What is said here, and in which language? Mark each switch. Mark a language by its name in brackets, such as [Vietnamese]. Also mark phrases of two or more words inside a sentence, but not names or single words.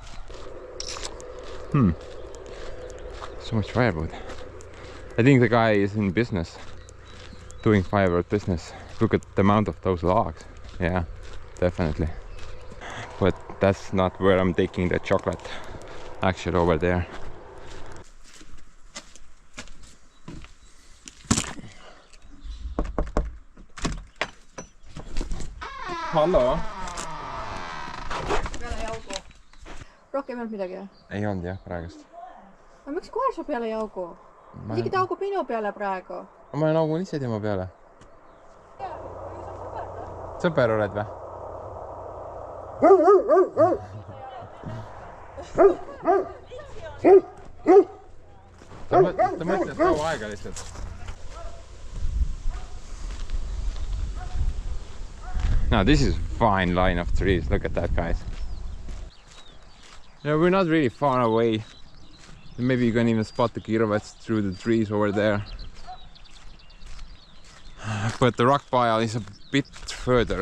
[English] So much firewood. I think the guy is in business, doing firewood business. Look at the amount of those logs. Yeah, definitely. But that's not where I'm taking the chocolate. Actually, over there. [Estonian] Hallo? Peale jauku. Rohkem ei olnud midagi, jah? Ei olnud jah, praegust. No miks kohe sa peale jaugu? Isegi ta haugub minu peale praegu. Ma naugun ise tema peale. Sõber oled või? Ta mõtles kaua aega lihtsalt. [English] Now this is a fine line of trees. Look at that, guys. Yeah, we're not really far away. Maybe you can even spot the girovets through the trees over there. But the rock pile is a bit further.